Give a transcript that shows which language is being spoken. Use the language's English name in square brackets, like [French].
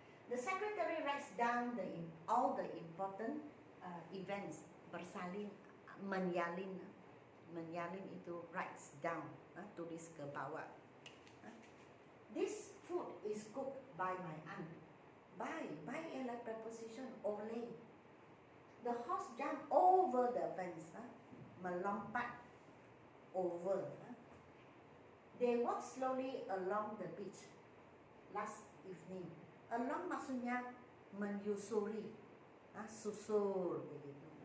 [English] The secretary writes down all the important events. [Malay] Bersalin, menyalin. Menyalin itu [English] writes down. [Malay] Tulis ke bawah. [English] This food is cooked by my aunt. [Malay] By ialah preposition oleh. [English] The horse jump over the fence. [Malay] Melompat [English] over. They walk slowly along the beach last evening. [Malay] Along maksudnya menyusuri, susur begitu.